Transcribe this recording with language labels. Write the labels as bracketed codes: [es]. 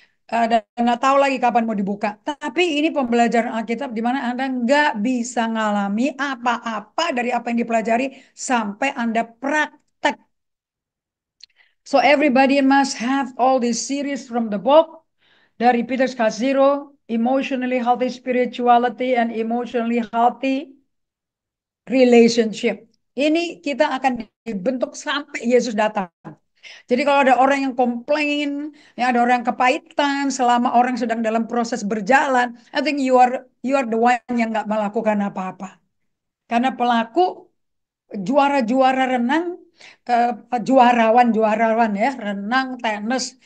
[id] dan nggak tahu lagi kapan mau dibuka. Tapi ini pembelajaran Alkitab di mana Anda nggak bisa ngalami apa-apa dari apa yang dipelajari sampai Anda praktek. [en] So everybody must have all this series from the book dari Peter Scazzero, Emotionally Healthy Spirituality and Emotionally Healthy Relationship. [id] Ini kita akan dibentuk sampai Yesus datang. Jadi kalau ada orang yang komplain, ya ada orang yang kepahitan selama orang sedang dalam proses berjalan, [en] I think you are the one [id] yang nggak melakukan apa-apa. Karena pelaku juara-juara renang, juarawan ya, renang, tenis.